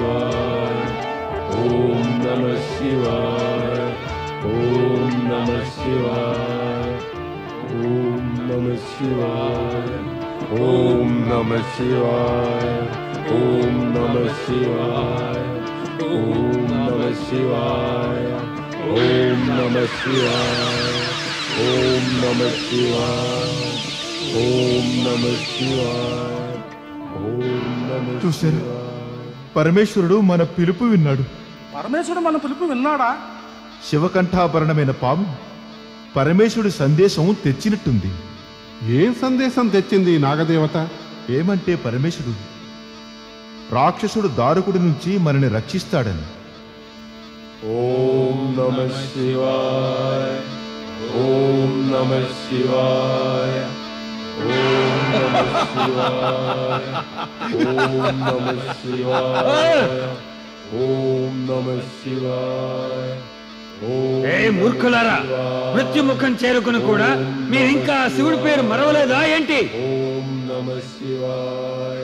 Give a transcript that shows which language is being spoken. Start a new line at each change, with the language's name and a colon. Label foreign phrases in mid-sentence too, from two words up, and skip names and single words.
Sanskrit: शिवाय ओम नमः शिवाय ओम नमः शिवाय ओम नमः शिवाय ओम नमः शिवाय ओम नमः शिवाय ओम नमः शिवाय ओम नमः शिवाय ओम नमः शिवाय ओम नमः शिवाय ओम नमः
Telugu: చూశారు, పరమేశ్వరుడు మన పిలుపు విన్నాడు. పరమేశ్వరుడు మన పిలుపు విన్నాడా? శివకంఠాభరణమైన పాము పరమేశ్వరుడి సందేశం తెచ్చినట్టుంది. ఏం సందేశం తెచ్చింది నాగదేవత? ఏమంటే పరమేశ్వరుడు రాక్షసుడు దారుకుడి నుంచి మనని రక్షిస్తాడని.
Sanskrit: ओम नमः शिवाय ओम नमः शिवाय ओम नमः शिवाय ओम नमः शिवाय ओम नमः शिवाय
Telugu: ఏ మూర్ఖులారా, మృత్యుముఖం చేరుకుని కూడా మీరింకా శివుడి పేరు మరవలేదా ఏంటి?
Sanskrit: ओम नमः शिवाय